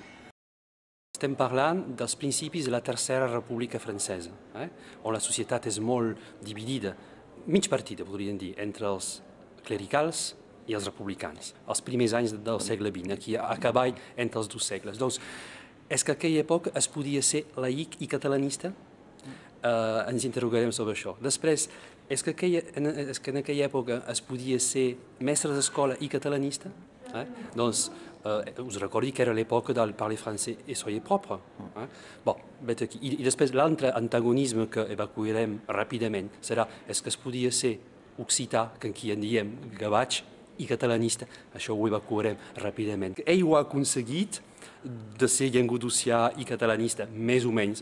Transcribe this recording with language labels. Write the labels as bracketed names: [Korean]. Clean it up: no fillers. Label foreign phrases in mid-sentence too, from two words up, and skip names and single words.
[Catalan] Estem parlant dels principis de la Tercera República Francesa, on la societat és molt dividida, mig partida, podríem dir, entre els clericals i els republicans, els primers anys del segle XX, aquí a cavall entre els dos segles. Doncs, és que en aquella època es podia ser laic i catalanista? Ens interrogarem sobre això. Després, és que en aquella època es podia ser mestre d'escola i catalanista? Doncs, us recordi que era l'època del parler francès [French] et soyez propre. [Catalan] Bon, vet aquí. I després l'altre antagonisme que evacuarem ràpidament serà és que es podia ser occità, que aquí en diem gavatx, i catalanista. Això ho evacuarem ràpidament. Ell ho ha aconseguit de ser llenguadocià i catalanista, més o menys.